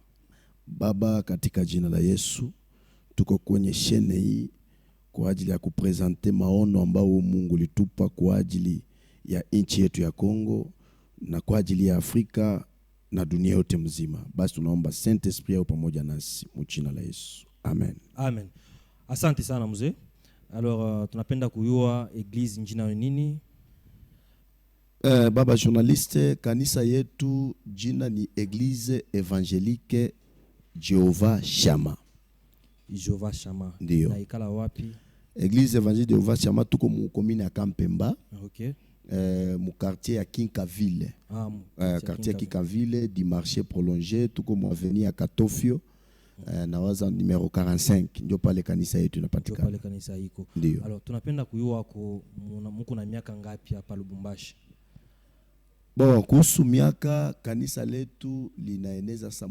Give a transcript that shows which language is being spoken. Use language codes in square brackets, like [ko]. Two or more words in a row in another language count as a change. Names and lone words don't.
[sw] Baba, katika jina la Yesu tuko kwenye shene hii kwa ajili ya kupresente maono ambao Mungu litupa kwa ajili ya nchi yetu ya Kongo na kwa ajili ya Afrika na dunia yote mzima. Basi tunaomba [fr] Saint Esprit [sw] yao pamoja nasi mjina la Yesu. Amen. Amen. Asante sana mzee. Alors tunapenda kujua eglise njina nini? Baba journaliste, kanisa yetu jina ni Eglise Evangelique Jehovah Shama. Jehovah Shama. Ndio. Na ikala wapi? Eglise Evangelique Jehovah Shama tuko mu commune ya Kampemba. Okay. Mu quartier ya Kinkaville. Quartier ya Kinkaville [fr] du marché prolongé, [sw] tuko mu avenue ya Katofio. Na waza numero 45 ndio pale kanisa yetu inapatikana. Ndio pale kanisa iko. Ndio. Alors tunapenda kujua mko na miaka ngapi hapa Lubumbashi? Bon, kuhusu miaka kanisa letu linaeneza sa